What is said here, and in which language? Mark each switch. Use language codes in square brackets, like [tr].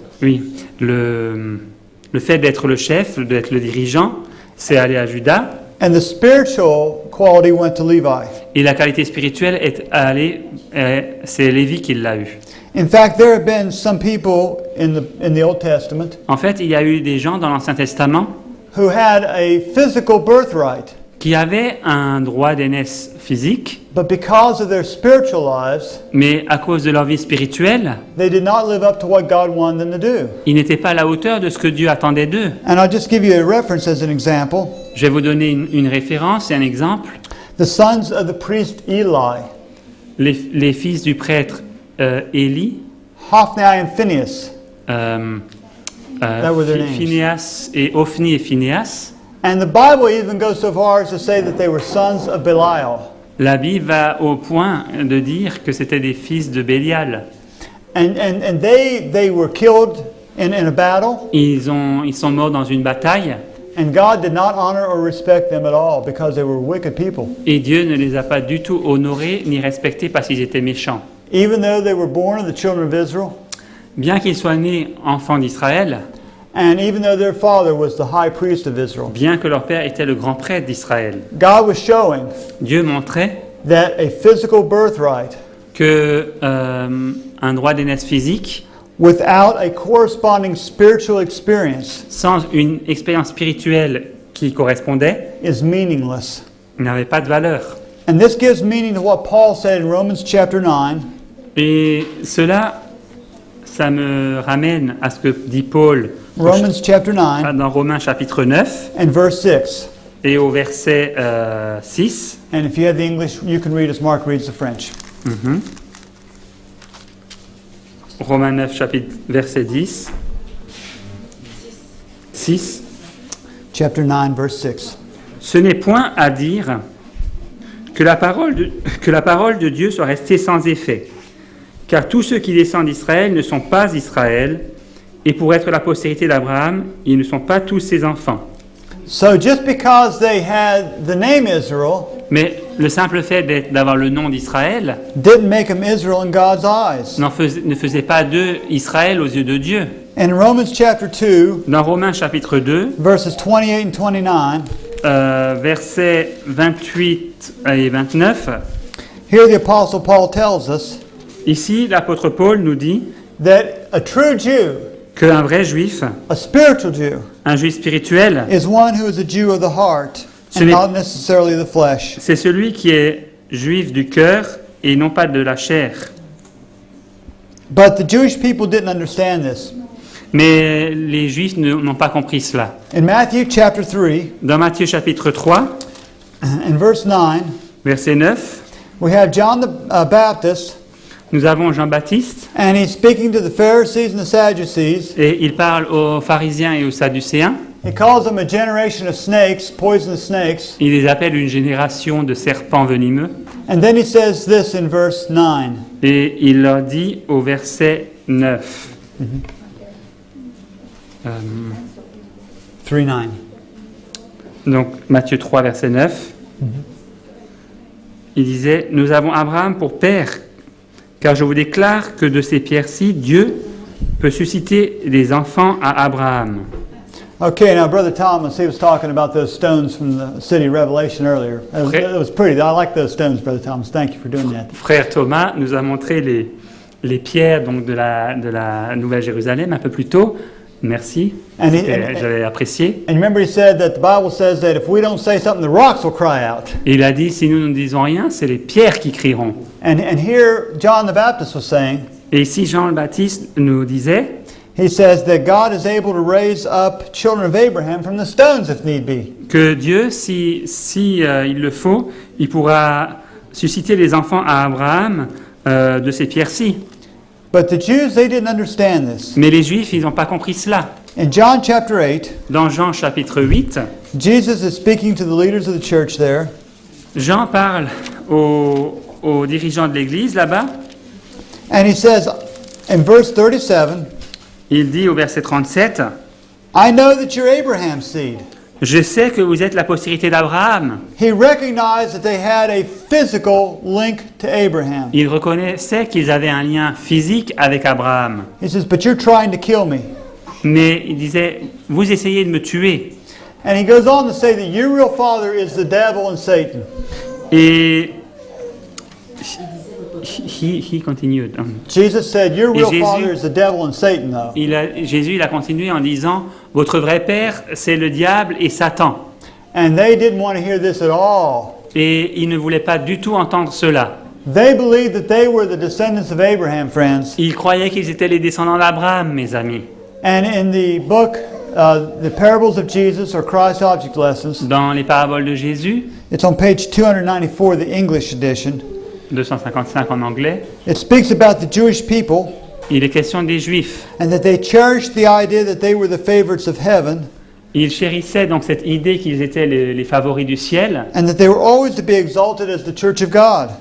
[fr] oui, le fait d'être le chef, d'être le dirigeant, c'est allé à Juda. [en] And the spiritual quality went to Levi. [fr] Et la qualité spirituelle est allée, c'est Lévi qui l'a eu. [en] In fact, there have been some people in the Old Testament [fr] En fait, il y a eu des gens dans l'Ancien Testament [en] who had a physical birthright, [fr] qui avaient un droit d'aînesse physique, [en] but because of their spiritual lives, [fr] mais à cause de leur vie spirituelle, [en] they did not live up to what God wanted them to do. [fr] ils n'étaient pas à la hauteur de ce que Dieu attendait d'eux. [en] And I'll just give you a reference as an example. [fr] Je vais vous donner une référence et un exemple. [en] The sons of the priest Eli, [fr] Les fils du prêtre Élie, [en] Hophni and Phinehas. Were their names. [fr] Phinéas et Ophni et Phinéas. [en] And the Bible even goes so far as to say that they were sons of Belial. [fr] La Bible va au point de dire que c'était des fils de Bélial. [en] And they were killed in a battle. [fr] Ils sont morts dans une bataille [en] And God did not honor or respect them at all because they were wicked people. [fr] et Dieu ne les a pas du tout honorés ni respectés parce qu'ils étaient méchants. [en] Even though they were born of the children of Israel, [fr] Bien qu'ils soient nés enfants d'Israël, [en] and even though their father was the high priest of Israel, [fr] bien que leur père était le grand prêtre d'Israël, [en] God was showing [fr] Dieu montrait [en] that a physical birthright [fr] que un droit d'aînesse physique, [en] without a corresponding spiritual experience [fr] sans une expérience spirituelle qui correspondait, [en] is meaningless. [fr] n'avait pas de valeur. [en] And this gives meaning to what Paul said in Romans chapter 9, [fr] Et ça me ramène à ce que dit Paul [en] Romans chapter 9 [fr] dans Romains chapitre 9 [en] and verse 6. [fr] et au verset 6. [en] And if you have the English, you can read as Mark reads the French. [fr] Romains 9 chapitre verset 10. 6. [en] Chapter 9, verse 6. [fr] Ce n'est point à dire que la parole de Dieu soit restée sans effet, car tous ceux qui descendent d'Israël ne sont pas Israël, et pour être la postérité d'Abraham, ils ne sont pas tous ses enfants. [en] So just because they had the name Israel [fr] Mais le simple fait d'avoir le nom d'Israël [en] didn't make them Israel in God's eyes. [fr] ne faisait pas d'eux Israël aux yeux de Dieu. [en] And in Romans chapter 2, [fr] Dans Romains chapitre 2, [en] verses 28 and 29, [fr] versets 28 et 29, [en] here the Apostle Paul tells us [fr] ici l'apôtre Paul nous dit [en] that a true Jew, [fr] qu'un vrai juif, [en] a spiritual Jew, [fr] un juif spirituel, [en] is one who is a Jew of the heart [fr] Ce [en] and [fr] n'est- [en] not necessarily the flesh. [fr] c'est celui qui est juif du cœur et non pas de la chair. [en] But the Jewish people didn't understand this. [fr] Mais les juifs n'ont pas compris cela. [en] In Matthew chapter 3 [fr] Dans Matthieu chapitre 3, [en] and verse 9, [fr] verset 9, [en] we have John the Baptist, [fr] nous avons Jean-Baptiste [en] and he's speaking to the Pharisees and the Sadducees. [fr] et il parle aux pharisiens et aux sadducéens. [en] He calls them a generation of snakes, poisonous snakes. [fr] Il les appelle une génération de serpents venimeux. [en] And then he says this in verse 9. [fr] Et il leur dit au verset 9. 3:9. Donc Matthieu 3, verset 9. Il disait, nous avons Abraham pour père, car je vous déclare que de ces pierres-ci, Dieu peut susciter des enfants à Abraham. [en] Okay, now Brother Thomas, he was talking about those stones from the city of Revelation earlier. It was pretty. I like those stones, Brother Thomas. Thank you for doing that. [fr] Frère Thomas nous a montré les pierres donc, de la Nouvelle Jérusalem un peu plus tôt. Merci, [en] And [fr] j'avais apprécié. [en] and remember he said that the Bible says that if we don't say something, the rocks will cry out. [fr] Et il a dit, si nous ne disons rien, c'est les pierres qui crieront. [en] And here John the Baptist was saying, [fr] Et ici, Jean le Baptiste nous disait, [en] he says that God is able to raise up children of Abraham from the stones if need be. [fr] que Dieu, si il le faut, il pourra susciter les enfants à Abraham de ces pierres-ci. [en] But the Jews, they didn't understand this. [fr] Mais les Juifs, ils n'ont pas compris cela. [en] In John chapter 8, [fr] Dans Jean chapitre 8, [en] Jesus is speaking to the leaders of the church there. [fr] Jean parle aux dirigeants de l'Église là-bas. [en] And he says in verse 37, [fr] Il dit au verset 37, [en] I know that you're Abraham's seed. [fr] je sais que vous êtes la postérité d'Abraham. [en] He recognized that they had a physical link to Abraham. [fr] Il reconnaissait qu'ils avaient un lien physique avec Abraham. [en] He says, but you're trying to kill me. [fr] Mais il disait, vous essayez de me tuer. [en] And he goes on to say that your real father is the devil and Satan. [fr] Et [en] he continued. Jesus said, your [fr] Et [en] real [fr] Jésus- [en] father is the devil and Satan, though. [fr] Jésus il a continué en disant, votre vrai père, c'est le diable et Satan. [en] And they didn't want to hear this at all. [fr] Et il ne voulait pas du tout entendre cela. [en] They believed that they were the descendants of Abraham, friends. [fr] Il croyait qu'ils étaient les descendants d'Abraham, mes amis. [en] And in the book, The Parables of Jesus or Christ Object Lessons, [fr] Dans les paraboles de Jésus, [en] it's on page 294, the English edition. [fr] 255 en anglais, [en] It speaks about the Jewish people [fr] il est question des Juifs. [en] and that they cherished the idea that they were the favorites of heaven [fr] Ils chérissaient donc cette idée qu'ils étaient les favoris du ciel [en] and that they were always to be exalted as the church of God.